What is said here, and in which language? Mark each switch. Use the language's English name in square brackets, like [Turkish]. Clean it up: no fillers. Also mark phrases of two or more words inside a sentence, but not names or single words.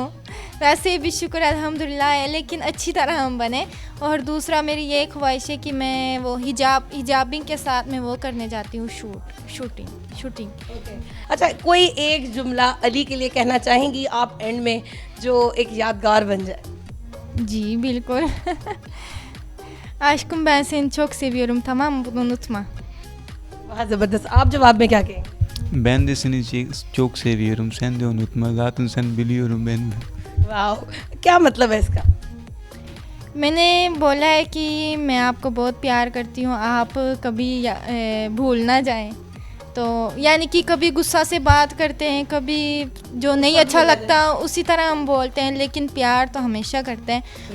[Hindi] वैसे भी शुक्र अल्हम्दुलिल्लाह है, लेकिन अच्छी तरह हम बने। और दूसरा मेरी ये ख्वाहिश है कि मैं वो हिजाबिंग के साथ मैं वो करने जाती हूँ शूटिंग। अच्छा, कोई एक जुमला अली के लिए कहना चाहेंगी आप एंड में, जो एक यादगार बन जाए? जी बिल्कुल। [Turkish] Aşkım ben seni çok seviyorum, tamam mı? Bunu unutma. [Hindi] बहुत ज़बरदस्त। आप जवाब में क्या कहेंगे? [Turkish] Ben de seni çok seviyorum. Sen de unutma. Zaten sen biliyorum ben. [Hindi] वाह, क्या मतलब है इसका? मैंने बोला है कि मैं आपको बहुत प्यार करती हूँ, आप कभी भूल ना जाएं। तो यानी कि कभी गुस्सा से बात करते हैं, कभी जो नहीं अच्छा लगता उसी तरह हम बोलते हैं, लेकिन प्यार तो हमेशा करते हैं।